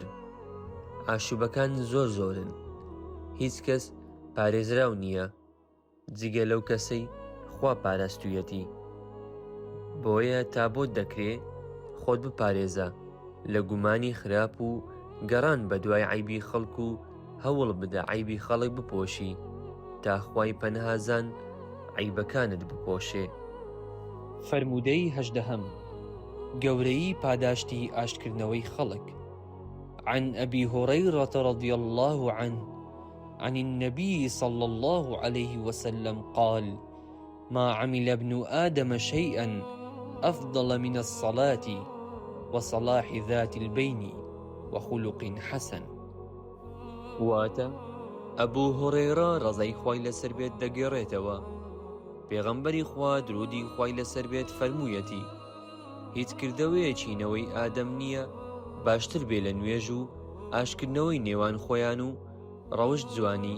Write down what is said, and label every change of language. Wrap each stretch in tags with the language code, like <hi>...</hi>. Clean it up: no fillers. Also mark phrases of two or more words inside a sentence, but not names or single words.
<ckb>ئاشوبەکان زۆر زۆرن، هیچ کەس پارێزراو نییە جگە لەو کەسەی خوا پاراستوویەتی، بۆیە تا بۆت دەکرێ خۆت بپارێزە لە گومانی خراپ و گەڕان بە دوای عیبی خەڵک و هەوڵ بدە عیبی خەڵک بپۆشی تا خوای پەنهازان عیبەکانت بپۆشێ. فەرموودەی هەژدەهەم گەورەیی پاداشتی ئاشتکردنەوەی خەڵک.</ckb> <ar>عن أبي هريرة رضي الله عنه عن النبي صلى الله عليه وسلم قال ما عمل ابن آدم شيئا أفضل من الصلاة وصلاح ذات البين وخلق حسن.</ar> <ckb>واتە ئەبوو هوڕێرە ڕەزای خوای لەسەر بێت دەگێڕێتەوە پێغەمبەری خوا درودی خوای لەسەر بێت فەرموویەتی هیچ کردەوەیەکی نەوەی ئادەم نییە باشتر بێ لە نوێژ و ئاشکردنەوەی نێوان خۆیان و ڕەوشت جوانی.</ckb>